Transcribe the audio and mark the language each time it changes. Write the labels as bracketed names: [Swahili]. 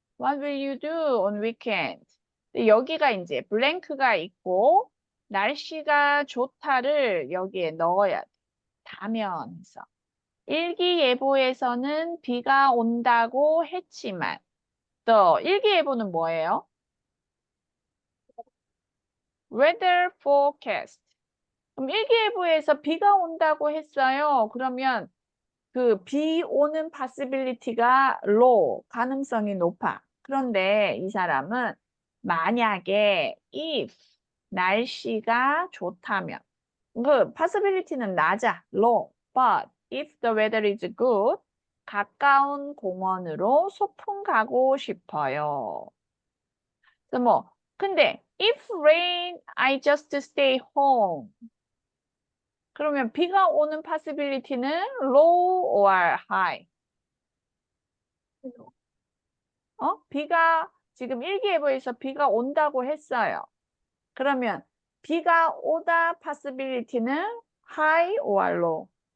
[English] What will you do on weekend? [Korean] 여기가 이제 블랭크가 있고 날씨가 좋다를 여기에 넣어야 돼. 다면에서. 일기예보에서는 비가 온다고 했지만 또 일기예보는 뭐예요? [English] Weather forecast. [Korean] 그럼 일기예보에서 비가 온다고 했어요. 그러면 그 비 오는 possibility가 low, 가능성이 높아. 그런데 이 사람은 만약에 if 날씨가 좋다면 그 possibility는 낮아, low. [English] But if the weather is good, [Korean] 가까운 공원으로 소풍 가고 싶어요. 그래서 뭐 근데 [English] if rain, I just stay home. [Korean] 그러면 비가 오는 possibility는 [English] low or high? [Korean] 비가 지금 일기예보에서 비가 온다고 했어요. 그러면 비가 오다 possibility는 [English] high or low?